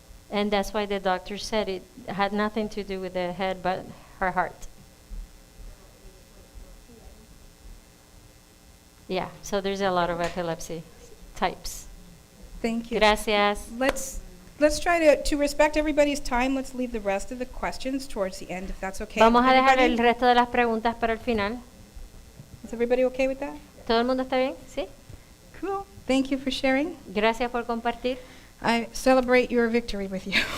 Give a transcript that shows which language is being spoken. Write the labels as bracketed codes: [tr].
[en] And that's why the doctor said it had nothing to do with the head, but her heart. Yeah, so there's a lot of epilepsy types. Thank you. [es] Gracias. [en] Let's try to respect everybody's time. Let's leave the rest of the questions towards the end, if that's okay. [es] Vamos a [en] with [es] dejar [en] everybody. [es] el resto de las preguntas para el final. [en] Is everybody okay with that? [es] ¿Todo el mundo está bien? ¿Sí? [en] Cool. Thank you for sharing. [es] Gracias por compartir. [en] I celebrate your victory with you.